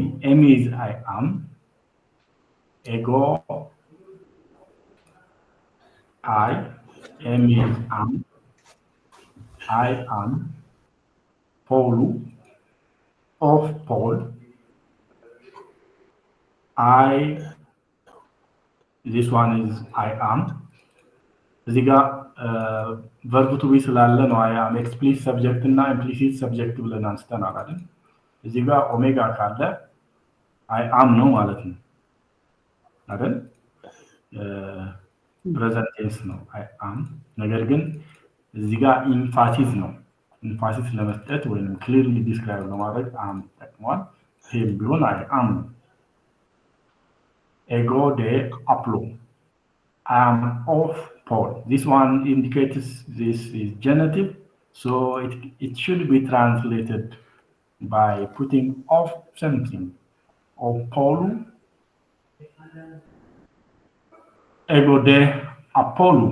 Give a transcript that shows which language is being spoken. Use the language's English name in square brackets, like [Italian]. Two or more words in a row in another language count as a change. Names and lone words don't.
[English] Emi is I am. Ego, I, emi is am. I am. Paulu, of Paul. I, this one is I am. [Amharic] እዚህ ጋር [English] verb to be [Amharic] ስላለ ነው [English] I am explicit subject [Amharic] እና [English] implicit subject [Amharic] ብለን አንስተናል አይደል? እዚህ ጋር ኦሜጋ ካለ [English] I am [Amharic] ነው ማለት ነው አይደል? [English] present tense [Amharic] ነው [English] I am [Amharic] ነገር ግን እዚህ ጋር emphasis ነው emphasis ለመስጠት ወይንም [English] clearly describe [Amharic] ለማድረግ am ተጠቅሟል ይሄም ቢሆን [English] I am ego de aplo I am of Paul. This one indicates this is genitive, so it should be translated by putting of something. [Greek] Of Paul, ego de Apollo.